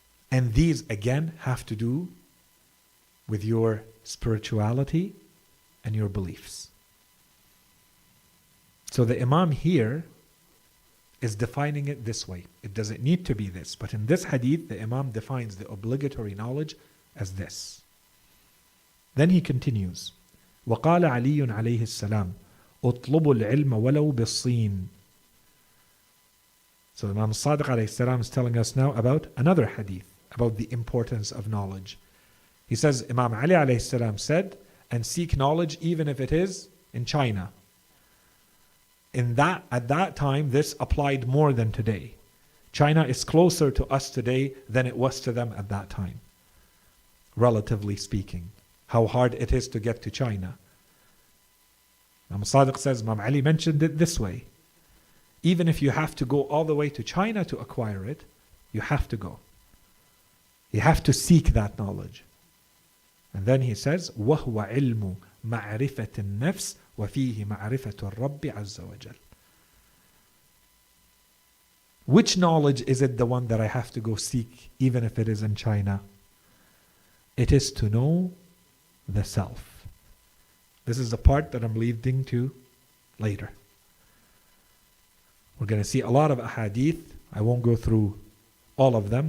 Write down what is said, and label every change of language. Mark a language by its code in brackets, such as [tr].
[en] And these again have to do with your spirituality and your beliefs. So the Imam here is defining it this way. It doesn't need to be this, but in this hadith the Imam defines the obligatory knowledge as this. Then he continues, [ar] وقال علي عليه السلام اطلبوا العلم ولو بالصين. [en] So Imam Sadiq alayhi salam is telling us now about another hadith, about the importance of knowledge. He says, Imam Ali alayhi salam said, and seek knowledge even if it is in China. At that time, this applied more than today. China is closer to us today than it was to them at that time, relatively speaking. How hard it is to get to China. Imam Sadiq says, Imam Ali mentioned it this way. Even if you have to go all the way to China to acquire it, you have to go. You have to seek that knowledge. And then he says, [ar] وَهُوَ عِلْمُ مَعْرِفَةِ النَّفْسِ وَفِيهِ مَعْرِفَةُ الرَّبِّ عَزَّ وَجَلَّ. [en] Which knowledge is it the one that I have to go seek, even if it is in China? It is to know the self. This is the part that I'm leading to later. We're going to see a lot of ahadith. I won't go through all of them.